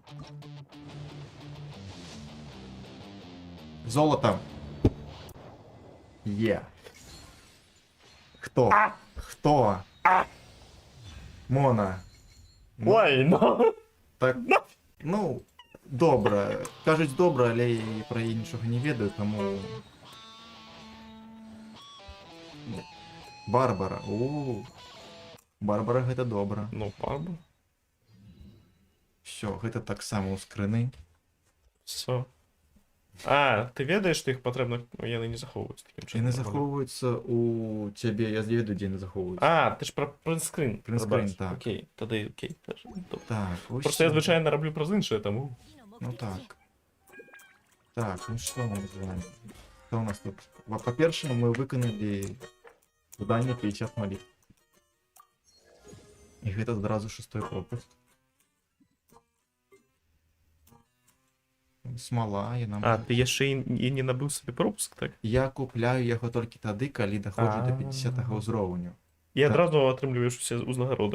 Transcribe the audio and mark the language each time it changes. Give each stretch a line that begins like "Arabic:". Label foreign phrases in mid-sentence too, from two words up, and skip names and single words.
Ukrainian: Золото! Є. Хто? Хто? Мона. Ну, Ой, ну. так, ну, добре. Кажуть добре, але я про її нічого не ведаю, тому... Барбара.
Belarusian: Барбара гэта добра. Ну, пабу. Все, гэта таксама ў скрыны. Все. А, ты ведаеш, што іх патрэбна... Яны не захоўваюць такім чынам. Яны захоўваюцца у цябе, я ведаю, дзе яны захоўваюцца.
Ukrainian: А, ты ж про принтскрин. Принтскрин, так. Окей, тады окей. Добре. Так, ось. Просто я, звичайно, роблю
Belarusian: праз іншае,
Ukrainian: тому...
Belarusian: Ну так. Так, ну што мы з вами? Што у нас тут? Па-перше, мы выканалі задание 50 молитв. І гэта адразу 6-й пропуск. Смала, я нам... А, ты яшчэ і не набыў сабе пропуск, так? Я купляю яго толькі тады, калі даходжу до А. 50-го ўзроўню. І Так. адразу атрымліваеш усе ўзнагароды.